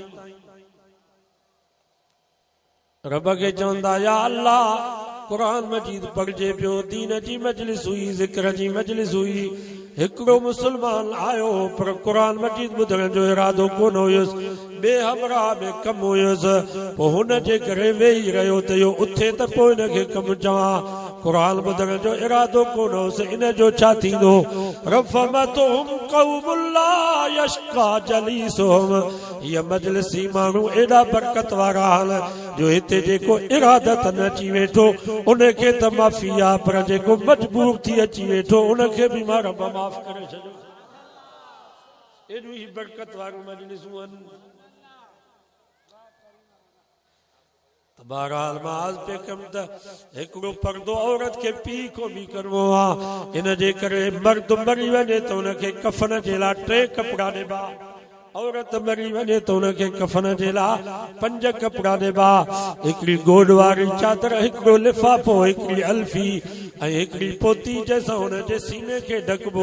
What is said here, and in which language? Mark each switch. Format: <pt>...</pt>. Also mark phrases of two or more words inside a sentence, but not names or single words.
<sd>रब खे चवंदा</sd> <ar>يا الله</ar> <sd>कुरान मजीद पढ़जे पियो दीन जी मजलिस हुई ज़िक्र जी मजलिस हुई हिकिड़ो मुस्लमान आयो पर कुरान मजीद ॿुधण जो इरादो कोन हुयुसि ॿिए हमरा में कमु हुयुसि पोइ हुन जे करे वेही रहियो त इहो उथे त पोइ हिनखे कमु चवां कुरान ॿुधण जो इरादो कोन हुयुसि इन जो छा थींदो</sd> <ar>رفمتهم قوم لا يشقى جليسهم</ar> <sd>हीअ मजलिसी माण्हू एॾा बरकत वारा आहिनि जो हिते जेको इरादत न अची वेठो उनखे त माफ़ी आहे पर जेको मजबूर थी अची वेठो उनखे बि मां रब माफ़ करे छॾियो एॾियूं ई बरकत वारियूं मजलिसूं आहिनि बहरहाल मां आज पे कम त हिकिड़ो पर्दो औरत खे पीउ को बि करिणो आहे इन जे करे मर्द मरी वञे त उनखे कफन जे लाइ 3 कपिड़ा ॾिबा औरत मरी वञे त उनखे कफन जे लाइ 5 कपिड़ा ॾिबा हिकिड़ी गोॾ वारी चादर हिकिड़ो लिफ़ाफ़ो हिकिड़ी अल्फी ऐं हिकिड़ी पोती जंहिंसां हुनजे सीने खे ढकबो</sd>